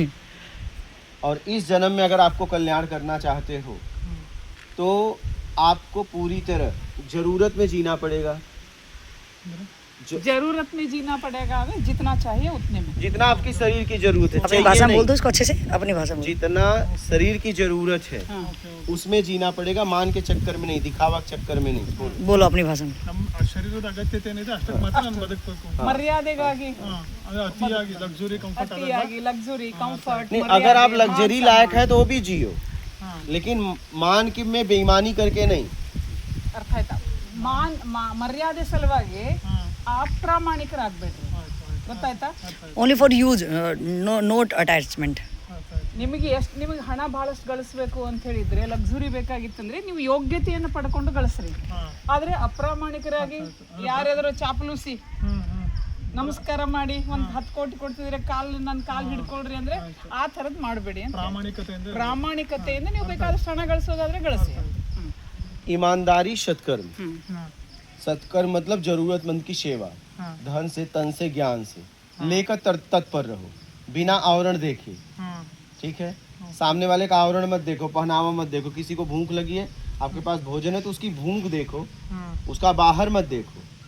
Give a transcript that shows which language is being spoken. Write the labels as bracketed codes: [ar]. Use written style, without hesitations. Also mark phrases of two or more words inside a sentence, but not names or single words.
[hi] और इस जन्म में अगर आपको कल्याण करना चाहते हो तो आपको पूरी तरह जरूरत में जीना पड़ेगा। जरूरत में जीना पड़ेगा, हमें जितना चाहिए उतने में। जितना आपकी शरीर की जरूरत है, अपनी चाहिए भाषा में नहीं। बोल दो इसको अच्छे से, अपनी भाषा में। जितना शरीर की जरूरत है हाँ। उसमें जीना पड़ेगा, मान के चक्कर में नहीं, दिखावा के चक्कर में नहीं। बोलो। बोलो अपनी भाषा में। [kn] ನಮ್ಮ ಶರೀರದ ಅಗತ್ಯತೆ ಏನಿದೆ ಅಷ್ಟಕ್ಕೆ ಮಾತ್ರ ನಾನು ಬದುಕಬೇಕು. ಮರ್ಯಾದೆಗಾಗಿ, ಅದು ಅತಿಯಾಗಿ [en] luxury comfort [kn] ಅತಿಯಾಗಿ [en] luxury comfort. [hi] नहीं, अगर आप लग्जरी लायक है तो वो भी जियो, लेकिन मान की में बेईमानी करके नहीं। [kn] ಅರ್ಥ ಆಯ್ತಾ? ಮರ್ಯಾದೆ ಸಲುವಾಗಿ ಅಪ್ರಾಮಾಣಿಕರಾಗಬೇಡ್ರಿ, ಗೊತ್ತಾಯ್ತಾ? [en] Only for use, not attachment. [kn] ನಿಮಗೆ ನಿಮಗೆ ಹಣ ಬಹಳಷ್ಟು ಗಳಿಸ್ಬೇಕು ಅಂತ ಹೇಳಿದ್ರೆ, ಲಕ್ಸುರಿ ಬೇಕಾಗಿತ್ತಂದ್ರೆ ನೀವು ಯೋಗ್ಯತೆಯನ್ನು ಪಡ್ಕೊಂಡು ಗಳಿಸ್ರಿ. ಆದ್ರೆ ಅಪ್ರಾಮಾಣಿಕರಾಗಿ ಯಾರ್ಯಾದ್ರು ಚಾಪಲೂಸಿ ನಮಸ್ಕಾರ ಮಾಡಿ ಒಂದು 10 ಕೋಟಿ ಕೊಡ್ತಿದ್ರೆ ನನ್ನ ಕಾಲು ಹಿಡ್ಕೊಳ್ರಿ ಅಂದ್ರೆ ಆ ಥರದ್ದು ಮಾಡಬೇಡಿ ಅಂತ. ಪ್ರಾಮಾಣಿಕತೆಯಿಂದ ನೀವು ಬೇಕಾದಷ್ಟು ಹಣ ಗಳಿಸೋದಾದ್ರೆ ಗಳಿಸಿ. [hi] ईमानदारी सत्कर्म। सत्कर्म मतलब जरूरतमंद की सेवा, धन से, तन से, ज्ञान से लेकर तत्पर रहो, बिना आवरण देखे। ठीक है, सामने वाले का आवरण मत देखो, पहनावा मत देखो। किसी को भूख लगी है, आपके पास भोजन है तो उसकी भूख देखो, उसका बाहर मत देखो।